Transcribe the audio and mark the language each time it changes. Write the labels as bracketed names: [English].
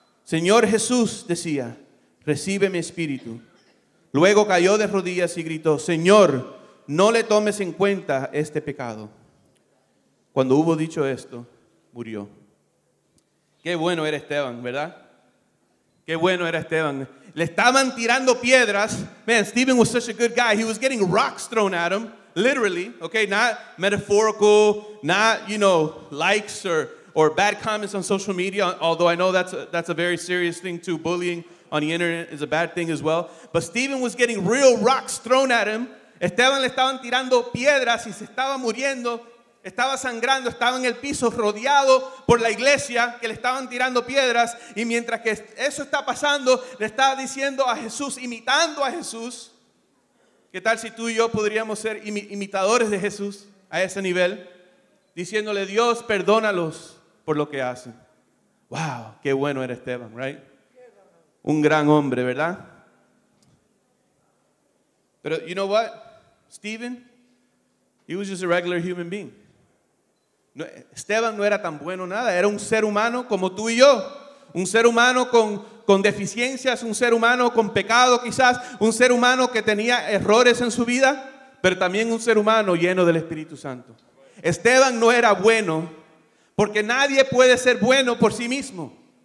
[Spanish] Señor Jesús, decía, recibe mi espíritu. Luego cayó de rodillas y gritó, Señor, no le tomes en cuenta este pecado. Cuando hubo dicho esto, murió. Qué bueno era Esteban, ¿verdad? Qué bueno era Esteban. Le estaban tirando piedras. [English] Man, Stephen was such a good guy. He was getting rocks thrown at him, literally, okay? Not metaphorical, not, likes or bad comments on social media, although I know that's a very serious thing too. Bullying on the internet is a bad thing as well. But Stephen was getting real rocks thrown at him. [Spanish] Esteban le estaban tirando piedras y se estaba muriendo. Estaba sangrando, estaba en el piso rodeado por la iglesia que le estaban tirando piedras. Y mientras que eso está pasando, le estaba diciendo a Jesús, imitando a Jesús. ¿Qué tal si tú y yo podríamos ser imitadores de Jesús a ese nivel? Diciéndole, Dios, perdónalos por lo que hacen. Wow, qué bueno era Esteban, [English] right? [Spanish] Un gran hombre, ¿verdad? Pero, [English] you know what? Stephen, he was just a regular human being. [Spanish] Esteban no era tan bueno nada, era un ser humano como tú y yo, un ser humano con deficiencias, un ser humano con pecado quizás, un ser humano que tenía errores en su vida, pero también un ser humano lleno del Espíritu Santo. Esteban no era bueno porque nadie puede ser bueno por sí mismo.